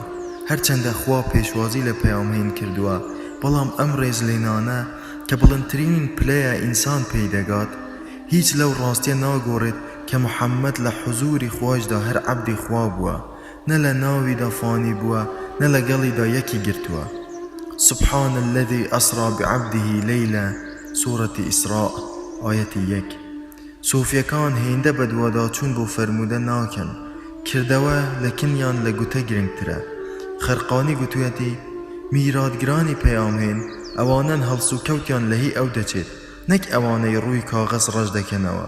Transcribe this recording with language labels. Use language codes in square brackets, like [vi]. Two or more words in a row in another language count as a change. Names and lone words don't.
[ckb] هەرچەندە خوا پێشوازی لە پەیامهێن کردووە، بەڵام ئەم ڕێزلێنانە کە بڵندترین پلەیە ئینسان پێی دەگات هیچ لەو ڕاستیە ناگۆڕێت کە محەممەد لە حوزوری خواشدا هەر عەبدی خوا بووە، نە لە ناویدا فانی بووە نە لەگەڵیدا یەکی گرتووە. [ar] سبحان الذي أسرى بعبده ليلا سورة إسراء آية 1. [ckb] سۆفیەکان هێندە بە دوواداچوون بۆ فەرموودە ناکەن، کردەوە لە کنیان لە گوتە گرنگترە. خەرقانی گوتوویەتی میرادگرانی پەیامهێن ئەوانن هەڵس و کەوتیان لەهی ئەو دەچێت، نەک ئەوانەی ڕووی کاغەز ڕەش دەکەنەوە.